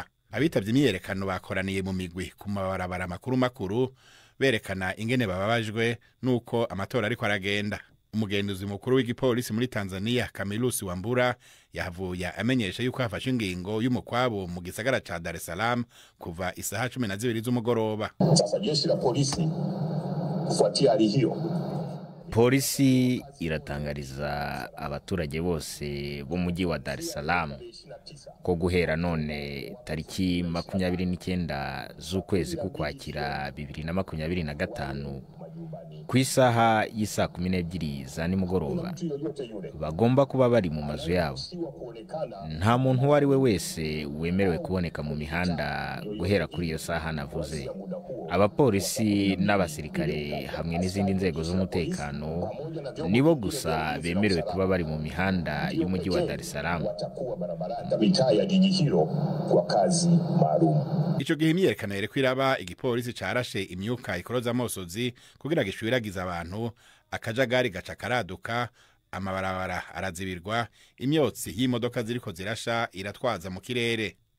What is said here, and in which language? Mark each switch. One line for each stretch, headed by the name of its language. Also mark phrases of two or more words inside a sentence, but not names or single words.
Rundi: Abitavye imyerekano bakoraniye mu migwi ku mabarabara makuru berekana ingene bababajwe nuko amatora ariko aragenda. Umugenduzi mukuru w'igipolisi muri Tanzania Camillus Wambura yahavuye amenyesha yuko hafashe ingingo y'umukwabo mu gisagara ca Dar es Salaam kuva isaha 12 z'umugoroba.
Swahili: Sasa jeshi la polisi kufuatia hali hiyo,
Kinyarwanda: polisi iratangariza abaturage bose bo mujyi wa Dar es Salaam ko guhera none tariki 29 z'ukwezi k'Ukwakira 2025 ku isaha y'isa 12 za nimugoroba bagomba kuba bari mu mazu yabo. Nta muntu uwo ari we wese wemerewe kuboneka mu mihanda guhera kuri iyo saha navuze. Abapolisi n'abasirikare hamwe n'izindi nzego z'umutekano nibo gusa bemerewe kuba bari mu mihanda y'umujyi wa Dar es Salaam.
Rundi: Ico gihe imyerekano yereko iraba, igipolisi carashe imyuka ikoroza amosozi kugira gishwiragiza abantu, akajagari gaca karaduka, amabarabara arazibirwa, imyotsi y'imodoka ziriko zirasha iratwaza mu kirere.